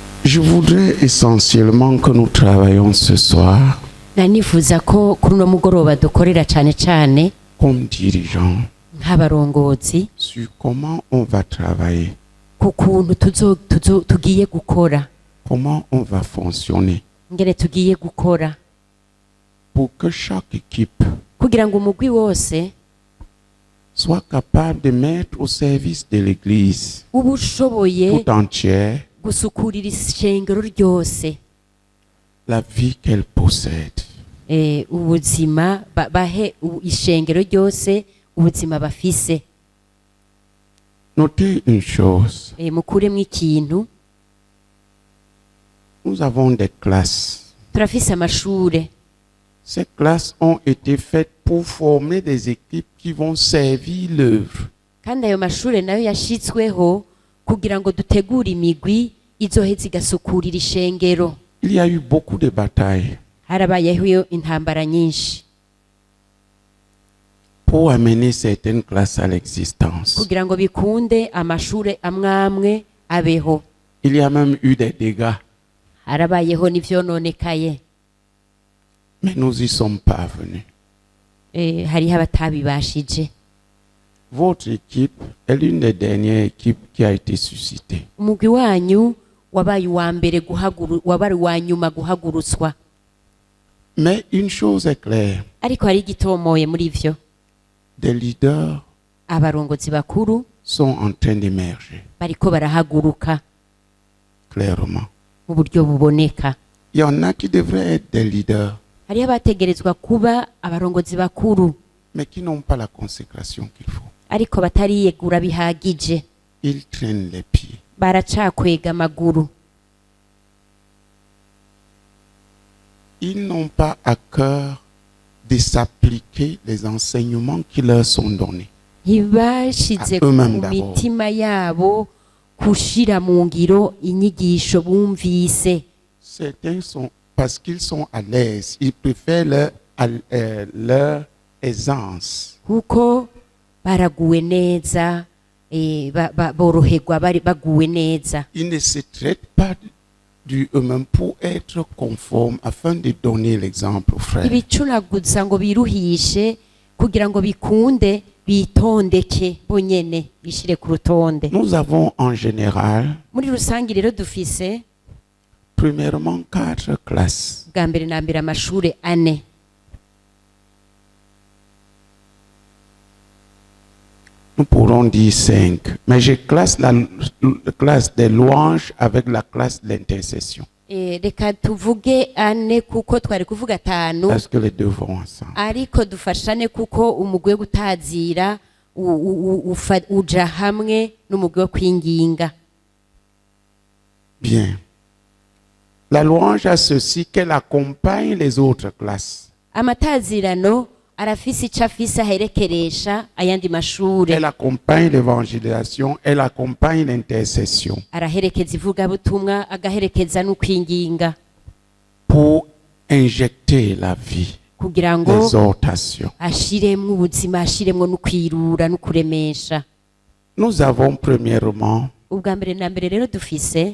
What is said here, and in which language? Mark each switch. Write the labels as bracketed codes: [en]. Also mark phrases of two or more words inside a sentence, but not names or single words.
[fr] Je voudrais essentiellement que nous travaillions ce soir [rn] nanifuza ko kuri uno mugoroba dukorera cyane cyane [fr] comme dirigeants [rn] nk'abarongozi [fr] sur comment on va travailler, [rn] ku kuntu tugiye gukora, [fr] comment on va fonctionner [rn] ngene tugiye gukora [fr] pour que chaque équipe [rn] kugira ngo umugwi wose [fr] soit capable de mettre au service de l'Église [rn] uba ushoboye [fr] tout entière [rn] gusukurira ishengero ryose [fr] la vie qu'elle possède. [rn] ubuzima bahe ishengero ryose ubuzima bafise. [fr] Notez une chose, [rn] mukuremwo ikintu, [fr] nous avons des classes. [rn] turafise amashure. [fr] Ces classes ont été faites pour former des équipes qui vont servir l'œuvre. [rn] Kandi ayo mashure nayo yashitsweho kugira ngo dutegure imigwi izoheza igasukurira ishengero. [fr] Il y a eu beaucoup de batailles [rn] Harabayeho intambara nyinshi [fr] pour amener certaines classes à l'existence. [rn] kugira ngo bikunde amashure amwamwe abeho. [fr] Il y a même eu des dégâts, [rn] Harabayeho n'ivyononekaye. [fr] mais nous y sommes parvenus. [rn] Hariho abatabibashije. [fr] Votre équipe est l'une des dernières équipes qui a été suscitée. [rn] Umugwi wanyu wabaye uwa mbere wabaye uwa nyuma guhagurutswa. [fr] Mais une chose est claire, [rn] Ariko hari igitomoye muri ivyo, [fr] des leaders [rn] abarongozi bakuru [fr] sont en train d'émerger [rn] bariko barahaguruka [fr] clairement. [rn] mu buryo buboneka. [fr] Il y en a qui devraient être des leaders, [rn] Hariho abategerezwa kuba abarongozi bakuru [fr] mais qui n'ont pas la consécration qu'il faut. [rn] ariko batariyegura bihagije, [fr] Ils traînent les pieds. [rn] baracakwega amaguru. [fr] Ils n'ont pas à cœur de s'appliquer les enseignements qui leur sont donnés. [rn] Ntibashize ku [fr] eux-mêmes d'abord. [rn] mitima yabo kushira mu ngiro inyigisho bumvise. [fr] Certains sont, parce qu'ils sont à l'aise, ils préfèrent leur aisance. [rn] Kuko baraguwe neza, boroherwa bari baguwe neza. [fr] Ils ne se traitent pas du eux-mêmes pour être conformes afin de donner l'exemple aux frères. [rn] Ibicuraguza ngo biruhishe kugira ngo bikunde bitondeke bonyene bishire ku rutonde. [fr] Nous avons en général, [rn] Muri rusangi rero dufise [fr] premièrement, 4 classes. [rn] bwa mbere na mbere amashure 4. [fr] Nous pourrons dire 5, mais je classe la classe des louanges avec la classe de l'intercession. [rn] Reka tuvuge 4 kuko twari kuvuga 5, [fr] Parce que les deux vont ensemble. [rn] ariko dufashane kuko umugwi wo gutazira uja hamwe n'umugwi wo kwinginga. [fr] Bien. La louange a ceci qu'elle accompagne les autres classes. [rn] Amatazirano arafise ico afise aherekeresha ayandi mashure. [fr] Elle accompagne l'évangélisation, elle accompagne l'intercession [rn] Araherekeza ivugabutumwa, agaherekeza n'ukwinginga [fr] pour injecter la vie, [rn] kugira ngo [fr] l'exhortation. [rn] ashiremwo ubuzima, ashiremwo n'ukwirura n'ukuremesha. [fr] Nous avons premièrement [rn] Ubwa mbere na mbere rero dufise